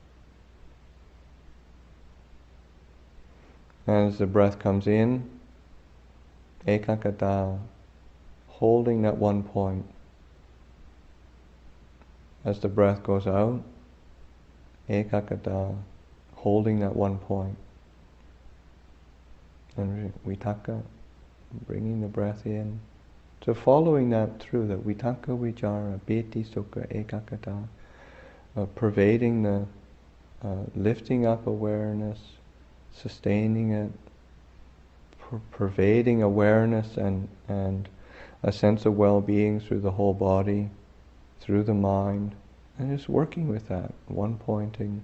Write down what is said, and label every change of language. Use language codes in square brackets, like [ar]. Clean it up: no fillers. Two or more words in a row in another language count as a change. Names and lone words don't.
[en] As the breath comes in, ekakata, holding that one point. As the breath goes out, ekakata, holding that one point. And vitaka, bringing the breath in. So following that through, that [pi] vitaka, vichara, piti, sukha, ekakata, [en] pervading the, lifting up awareness, sustaining it, pervading awareness and a sense of well-being through the whole body, through the mind, and just working with that, one pointing.